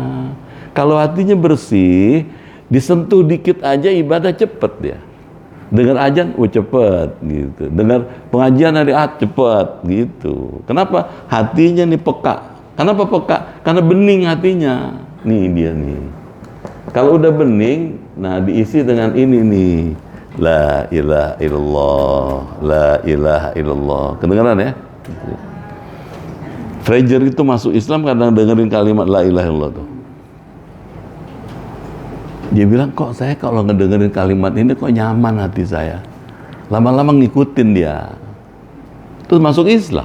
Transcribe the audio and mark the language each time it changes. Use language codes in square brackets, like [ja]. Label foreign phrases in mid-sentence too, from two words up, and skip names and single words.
[id] Kalau hatinya bersih, disentuh dikit aja ibadah cepet dia. Dengar ajan, cepet gitu. Dengar pengajian hari cepet gitu. Kenapa? Hatinya nih peka. Kenapa peka? Karena bening hatinya. Nih dia nih. Kalau udah bening, nah diisi dengan ini nih. [ar] لا إله إلا الله، لا إله إلا الله. [id] Kedengaran ya? Fraser itu masuk Islam kadang dengerin kalimat [ar] لا إله إلا الله [id] tuh. Dia bilang, kok saya kalau ngedengerin kalimat ini kok nyaman hati saya. Lama-lama ngikutin dia. Terus masuk Islam.